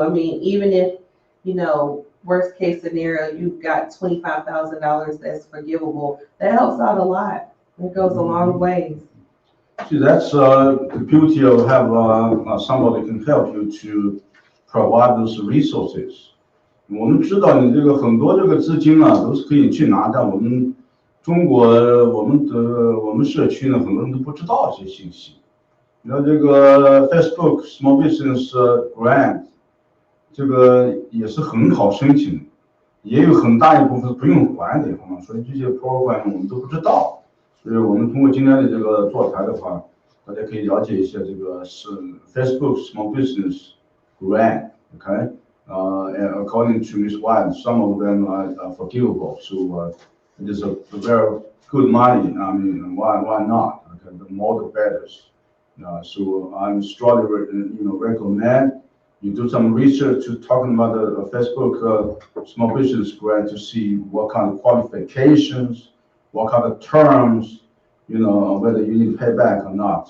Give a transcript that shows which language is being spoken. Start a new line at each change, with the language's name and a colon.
English: I mean, even if, worst case scenario, you've got $25,000 that's forgivable, that helps out a lot. It goes a long way. See, that's the beauty of have somebody can help you to provide those resources.
Chinese: 我们知道你这个很多这个资金啊，都是可以去拿，但我们中国我们社区呢，很多人都不知道这些信息。然后这个 Facebook Small Business Grant 这个也是很好申请，也有很大一部分不用还的，好吗？所以这些 program 我们都不知道。所以我们通过今天的这个座谈的话，大家可以了解一下这个是 Facebook Small Business Grant, okay?
English: And according to Ms. White, some of them are forgivable. So it is a very good money. I mean, why not? Okay, the more the better. So I'm strongly recommend you do some research to talking about the Facebook Small Business Grant to see what kind of qualifications, what kind of terms, whether you need to pay back or not.